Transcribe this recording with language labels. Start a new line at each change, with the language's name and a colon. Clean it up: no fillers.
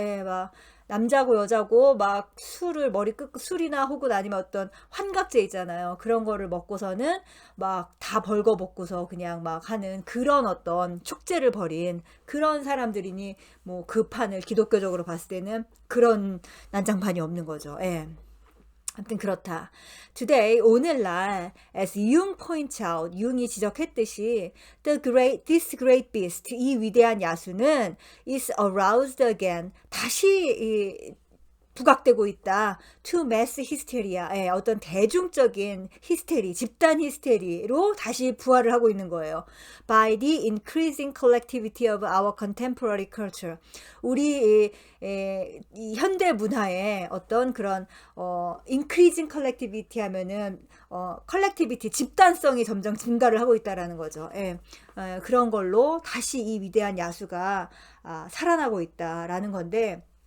Korean: 예, 막 남자고 여자고 막 술을 머리 끄고 술이나 혹은 아니면 어떤 환각제 있잖아요. 그런 거를 먹고서는 막 다 벌거벗고서 그냥 막 하는 그런 어떤 축제를 벌인 그런 사람들이니 뭐 그 판을 기독교적으로 봤을 때는 그런 난장판이 없는 거죠. 예. 아무튼 그렇다.
English: Today,
Korean: 오늘날,
English: as Jung points out,
Korean: 융이 지적했듯이,
English: this great beast,
Korean: 이 위대한 야수는
English: is aroused again,
Korean: 다시 부각되고 있다.
English: To mass hysteria,
Korean: 어떤 대중적인 히스테리, 집단 히스테리로 다시 부활을 하고 있는 거예요.
English: By the increasing collectivity of our contemporary culture.
Korean: 우리 이 현대 문화의 어떤 그런
English: increasing collectivity
Korean: 하면은 collectivity, 집단성이 점점 증가를 하고 있다라는 거죠. 그런 걸로 다시 이 위대한 야수가 살아나고 있다라는 건데.